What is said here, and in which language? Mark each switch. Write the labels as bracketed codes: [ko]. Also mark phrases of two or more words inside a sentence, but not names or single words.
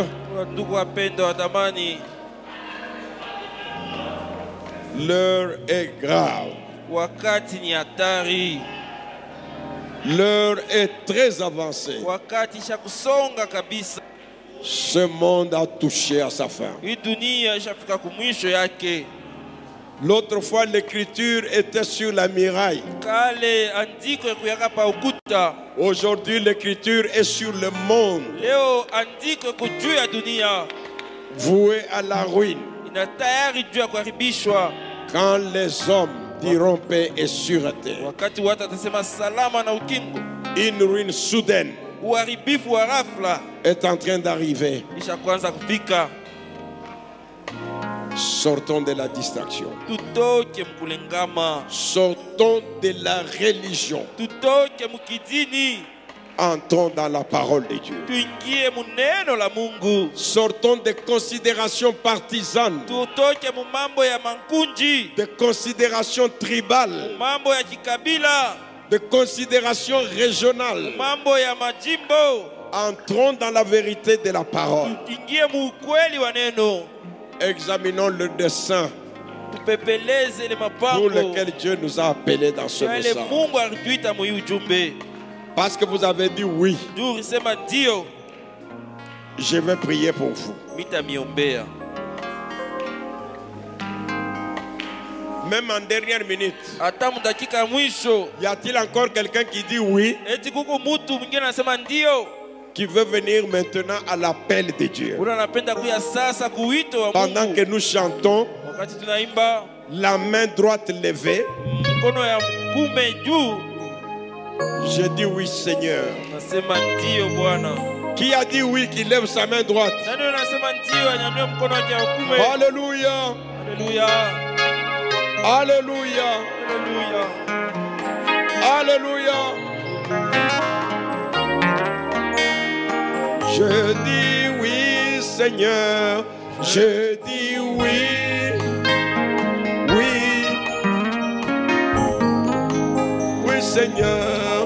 [sw] Ndugu wapendwa wa thamani, [fr] l'heure est grave. [sw] wakati ni hatari, [fr] L'heure est très avancée. [sw] wakati isha kusonga kabisa. [fr] Ce monde a touché à sa fin. [sw] Hii dunia ishafika kumwisho yake. [fr] L'autre fois, l'écriture était sur la muraille. [sw] Kale andiko kuyaka pa ukuta, [fr] Aujourd'hui, l'écriture est sur le monde, [sw] leo andiko iko juu ya dunia, [fr] voué à la ruine. [sw] ina tayari juu ya kuharibishwa. [fr] Quand les hommes diront paix et sûreté, [sw] Wakati watu watasema salama na ukingo, [fr] une ruine soudaine [sw] uharibifu wa ghafla [fr] est en train d'arriver. [sw] isha kuanza kufika. [fr] Sortons de la distraction. [sw] Tutoke mkulengama, [fr] Sortons de la religion. [sw] tutoke mukidini, [fr] Entrons dans la parole de Dieu. [sw] tuingie muneno la Mungu. [fr] Sortons des considérations partisanes, [sw] Tutoke mu mambo ya mankunji, [fr] des considérations tribales, [sw] mambo ya kikabila, [fr] des considérations régionales. [sw] mambo ya majimbo. [fr] Entrons dans la vérité de la parole. [sw] Tuingie mu ukweli wa neno, [fr] Examinons le dessein [sw] tupepeleze ile [fr] pour [sw] mapango [fr] lequel Dieu nous a appelés dans ce [sw] yale [fr] message. [sw] Mungu alituita mu hii ujumbe. [fr] Parce que vous avez dit oui, [sw] Juu ulisema ndio, [fr] je vais prier pour vous. [sw] mitamiombea. [fr] Même en dernière minute, [sw] Hata mudakika ya mwisho, [fr] y a-t-il encore quelqu'un qui dit oui, [sw] eti kuko mutu mwingine anasema ndio, [fr] qui veut venir maintenant à l'appel de Dieu? [sw] ule anapenda kuya sasa kuwito wa [fr] Pendant [sw] Mungu. [fr] que nous chantons, [sw] Wakati tunaimba, [fr] la main droite levée, [sw] mkono ya kume juu, [fr] je dis oui Seigneur. [sw] nasema ndio Bwana. [fr] Qui a dit oui, qui lève sa main droite? [sw] Nani anasema ndio, anyanyue mkono wake wa kume. [fr] Alléluia, [sw] Haleluya, [fr] Alléluia, [sw] haleluya. [fr] Alléluia. Je dis oui Seigneur, je dis oui, oui, oui Seigneur,